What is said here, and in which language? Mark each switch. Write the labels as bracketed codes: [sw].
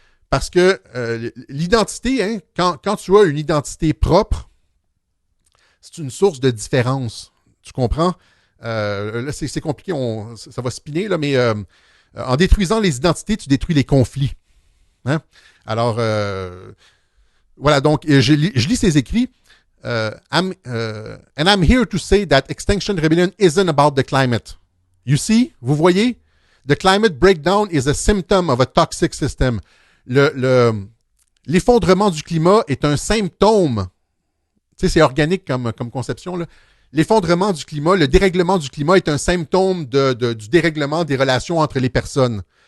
[fr] Parce que l'identité, hein, quand tu as une identité propre, c'est une source de différence. Tu comprends? Là, c'est compliqué, ça va spinner, là, mais en détruisant les identités, tu détruis les conflits. Hein? Alors, voilà, donc, je lis ses écrits. [en] And I'm here to say that Extinction Rebellion isn't about the climate. You see? [fr] Vous voyez? [en] The climate breakdown is a symptom of a toxic system. [fr] L'effondrement du climat est un symptôme. Tu sais, c'est organique comme conception, là. L'effondrement du climat, le dérèglement du climat est un symptôme du dérèglement des relations entre les personnes.